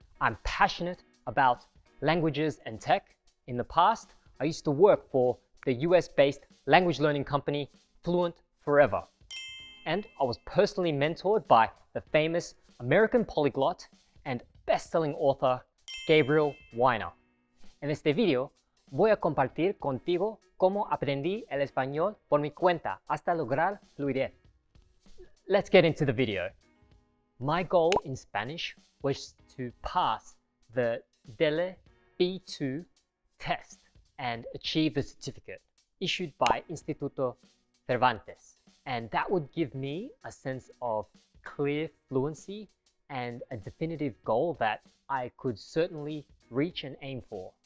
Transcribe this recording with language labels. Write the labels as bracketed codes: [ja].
[en] I'm passionate about languages and tech. In the past, I used to work for the US-based language learning company Fluent Forever. And I was personally mentored by the famous American polyglot and best-selling author Gabriel Wyner. [es] En este video voy a compartir contigo cómo aprendí el español por mi cuenta hasta lograr fluidez. [en] Let's get into the video. My goal in Spanish was to pass the DELE B2 test and achieve the certificate issued by Instituto Cervantes. And that would give me a sense of clear fluency and a definitive goal that I could certainly reach and aim for.